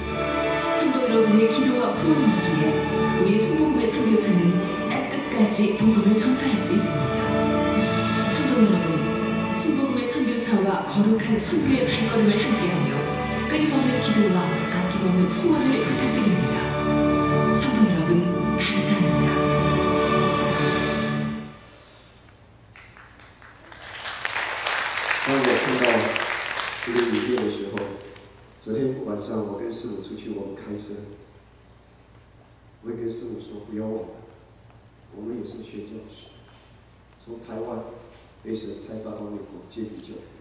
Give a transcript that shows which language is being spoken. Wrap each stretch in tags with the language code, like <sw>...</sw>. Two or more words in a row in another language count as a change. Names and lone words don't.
<ko>성도 여러분의 기도와 후원이기에 우리 순복음의 선교사는 땅끝까지 복음을 전파할 수 있습니다. 성도 여러분, 순복음의 선교사와 거룩한 선교의 발걸음을 함께하며 끊임없는 기도와 아낌없는 후원을 부탁드립니다. 성도 여러분, 감사합니다.</ko> <zh>这个影片的时候，昨天晚上我跟师母出去，我们开车，我会跟师母说不要忘了，我们也是宣教士，从台湾被神差到美国接力救。</zh>